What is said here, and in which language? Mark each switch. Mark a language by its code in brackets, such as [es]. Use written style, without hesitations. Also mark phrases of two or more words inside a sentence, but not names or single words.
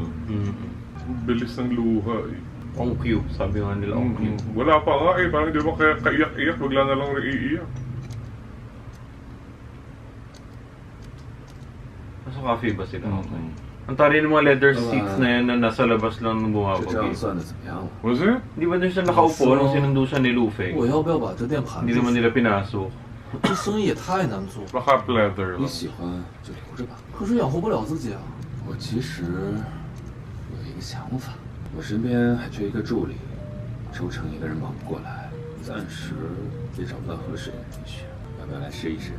[tl] Ang bilis ng luha, eh. [en] On cue. [tl] Sabi nga nila [en] on cue. [tl] Wala pa nga, eh. Parang di ba kaya kaiyak-iyak, bigla na lang nag-iiyak. Nasa cafe ba sila? Okay. Ang tari ng mga [en] leather seats [tl] na yan na nasa labas lang nung [zh] 这这样 [tl] bumabagi. [zh] 算的怎么样了？ [en] Was it? [tl] Di ba doon siya nakaupo nung sinundo siya ni Luffy? [zh] 我要不要把这店盘 [tl] Hindi [zh] 出 [tl] naman [zh] 去？ [tl] nila pinasok. [zh] 这生意也太难做， [tl] Baka pleather [zh] 你 [tl] lang. [zh] 喜欢就留着吧。可是养活不了自己啊。我其实有一个想法，我身边还缺一个助理，周成一个人忙不过来，暂时也找不到合适的人选，要不要来试一试？